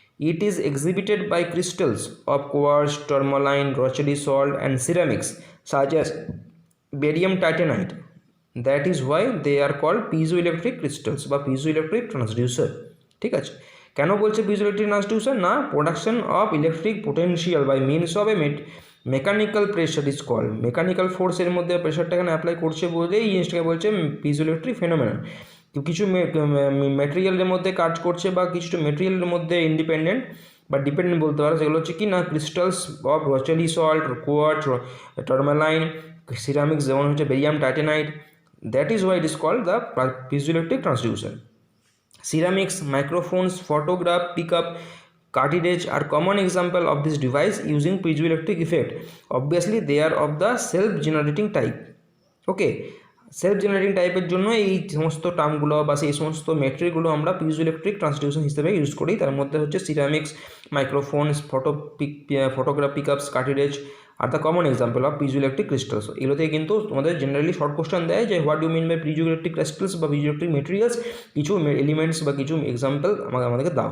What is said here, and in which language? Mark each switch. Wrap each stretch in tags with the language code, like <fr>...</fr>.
<en>It is exhibited by crystals of quartz, tourmaline, Rochelli salt and ceramics such as barium titanite. That is why they are called piezoelectric crystals বা piezoelectric transducer।</en> <bn>ঠিক আছে, কেন বলছে piezoelectric transducer না,</bn> <en>production of electric potential by means of a mechanical pressure is call,</en> <bn>mechanical ফোর্সের মধ্যে প্রেশারটা এখানে অ্যাপ্লাই করছে বলেই এই জিনিসটাকে বলছে পিজোইলেকট্রিক ফেনোমেনন। কিছু ম্যাটেরিয়ালের মধ্যে কাজ করছে বা কিছু ম্যাটেরিয়ালের মধ্যে ইন্ডিপেন্ডেন্ট বা ডিপেন্ডেন্ট বলতে পারো, সেগুলো হচ্ছে কি না crystals of রচেলি salt, quartz, টার্মালাইন, ceramics যেমন হচ্ছে barium টাইটানাইট।</bn> <en>That is why it is called the piezoelectric transducer. Ceramics, microphones, photograph, pickup, cartridge are common example of this device using piezoelectric effect. Obviously they are of the self-generating type. Okay,</en> <bn>self generating টাইপের জন্য এই সমস্ত টার্মগুলো বা সেই সমস্ত মেট্রিকগুলো আমরা piezoelectric transducer হিসেবে use করি।</bn> <en>তার মধ্যে হচ্ছে ceramics, microphones, photograph pickups, cartilage are the common example of piezoelectric crystals.</en> <bn>এগুলোতে কিন্তু তোমাদের জেনারেলি শর্ট কোশ্চেন দেয় যে</bn> <en>what you mean by piezoelectric crystals</en> <bn>বা পিজোইলেকট্রিক মেটেরিয়ালস, কিছু এলিমেন্টস বা কিছু এক্সাম্পল আমাদেরকে দাও।</bn>